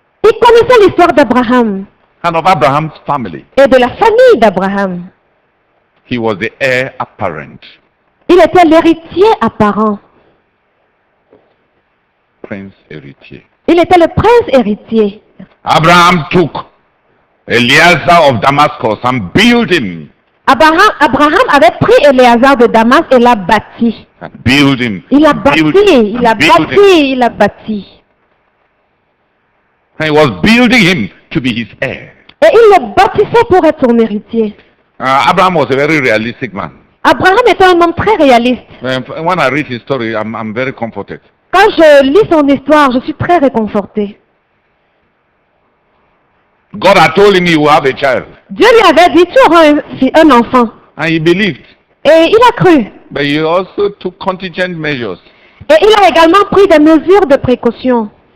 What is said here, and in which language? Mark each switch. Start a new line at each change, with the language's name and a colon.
French: Il connaissait l'histoire d'Abraham
English: and of Abraham's family.
French: et de la famille d'Abraham.
English: He was the heir apparent,
French: Il était l'héritier apparent. prince héritier. Il était le prince héritier.
English: Abraham took Eliezer of Damascus and built him.
French: Abraham avait pris Éléazar de Damas et l'a bâti.
English: And built him.
French: Il l'a
English: built
French: bâti,
English: him,
French: il l'a
English: and built him.
French: bâti, il l'a bâti.
English: And he was building him to be his heir.
French: Et il le bâtissait pour être son héritier.
English: Abraham was a very realistic man.
French: Abraham était un homme très réaliste.
English: When I read his story, I'm very comforted.
French: Quand je lis son histoire, je suis très réconforté.
English: God had told him he would have a child.
French: Dieu lui avait dit, tu auras un enfant.
English: And he believed.
French: Et il a cru.
English: But he also took contingent measures.
French: Et il a également pris des mesures de précaution.